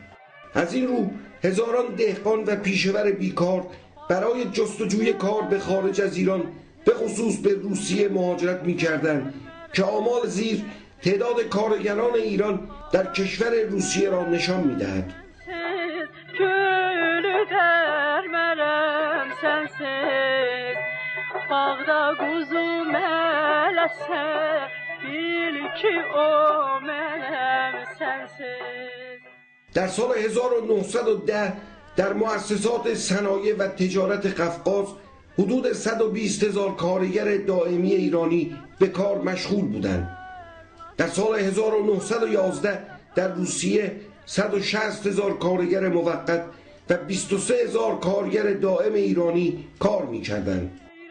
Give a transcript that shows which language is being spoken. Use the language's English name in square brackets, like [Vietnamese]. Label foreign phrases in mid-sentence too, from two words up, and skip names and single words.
[Persian] از این رو هزاران دهقان و پیشور بیکار برای جستجوی کار به خارج از ایران به خصوص به روسیه مهاجرت می‌کردند که آمال زیر تعداد کارگران ایران در کشور روسیه را نشان می‌دهد. [Azerbaijani] Bağda quzum eləsə, bil ki o mənəm sənsiz. [Persian] در سال 1910 در مؤسسات صنایع و تجارت قفقاز حدود 120,000 کارگر دائمی ایرانی به کار مشغول بودند. در سال 1911 در روسیه 160,000 کارگر موقت و 23,000 کارگر دائم ایرانی کار می‌کردند.